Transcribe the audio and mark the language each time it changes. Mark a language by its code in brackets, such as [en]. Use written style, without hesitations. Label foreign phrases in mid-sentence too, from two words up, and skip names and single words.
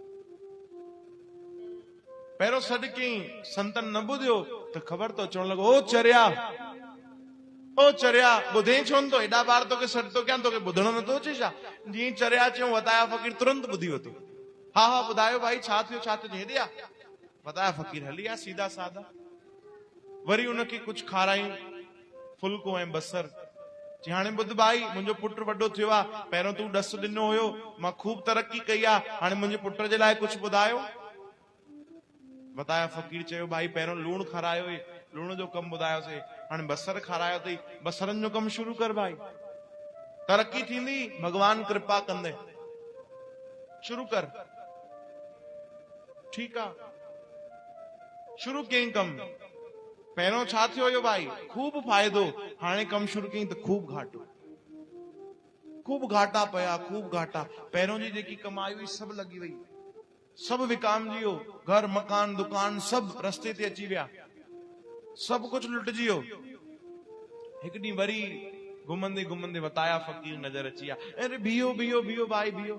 [sd] पहिरियों सॾु कयईं, संतन न ॿुधियो त ख़बर अथव चवण लॻो, ओ चरिया, ओ चरिया, ॿुधे छो न तो? एॾा बार तोखे सॾु थो कयां, तोखे ॿुधणो नथो अचे छा? जीअं चरिया चयूं, वताया फ़कीर तुरंत ॿुधी वरितो। हा हा ॿुधायो भाई, छा थियो, छा थियो? हेॾे आ। वताया फ़कीर हली आ सीधा साधा। वरी उनखे कुझु खाराई, फुल्को ऐं बसर। चई हाणे ॿुध भाई, मुंहिंजो पुटु वॾो थियो आहे, पहिरियों तूं ॾसु ॾिनो हुयो, मां खूब तरक़ी कई आहे, हाणे मुंहिंजे पुट जे लाइ कुझु ॿुधायो। वताया फ़कीर चयो भाई पहिरियों लूणु खारायो हुई, लूण जो कमु ॿुधायोसीं, हाणे बसर खारायो अथई, बसरनि जो कमु शुरू कर भाई, तरक़ी थींदी, भगवान कृपा कंदे, शुरू कर। ठीकु आहे, शुरू कयईं कमु। पहिरियों छा थियो हुयो भाई? खूब फ़ाइदो। हाणे कमु शुरू कयईं त खूब घाटो, खूब घाटा पिया, खूब घाटा। पहिरियों जी जेकी कमाई हुई सभु लॻी वई, सभु विकामजी वियो, घर मकान दुकान सभु रस्ते ते अची विया, सभु कुझु लुटिजी वियो। हिकु ॾींहुं वरी घुमंदे घुमंदे वताया फ़कीर नज़र अची विया। अरे बीहो बीहो बीहो भाई बीहो।